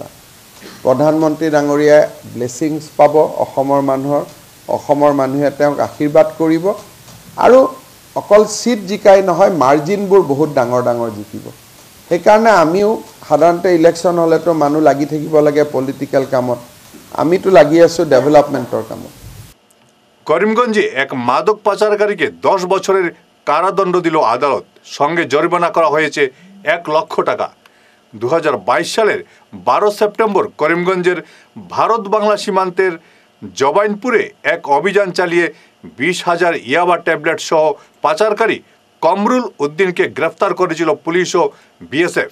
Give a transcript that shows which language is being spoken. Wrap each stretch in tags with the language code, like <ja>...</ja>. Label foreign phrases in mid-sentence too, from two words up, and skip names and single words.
<as>প্ৰধানমন্ত্ৰী ডাঙৰীয়াই ব্লেছিংছ পাব অসমৰ মানুহৰ, অসমৰ মানুহে তেওঁক আশীৰ্বাদ কৰিব, আৰু অকল চিট জিকাই নহয়, মাৰ্জিনবোৰ বহুত ডাঙৰ ডাঙৰ জিকিব। সেইকাৰণে আমিও সাধাৰণতে ইলেকশ্যন হ'লেতো মানুহ লাগি থাকিব লাগে পলিটিক্যাল কামত, আমিতো লাগি আছোঁ ডেভেলপমেণ্টৰ কামত।</as> <bn>করিমগঞ্জে এক মাদক পাচারকারীকে 10 বছরের কারাদণ্ড দিল আদালত, সঙ্গে জরিমানা করা হয়েছে 1 লক্ষ টাকা। 2022 সালের 12 সেপ্টেম্বর করিমগঞ্জের ভারত বাংলা সীমান্তের জবাইনপুরে এক অভিযান চালিয়ে 20,000 ইয়াবা ট্যাবলেট সহ পাচারকারী কমরুল উদ্দিনকে গ্রেফতার করেছিল পুলিশ ও বিএসএফ।</bn>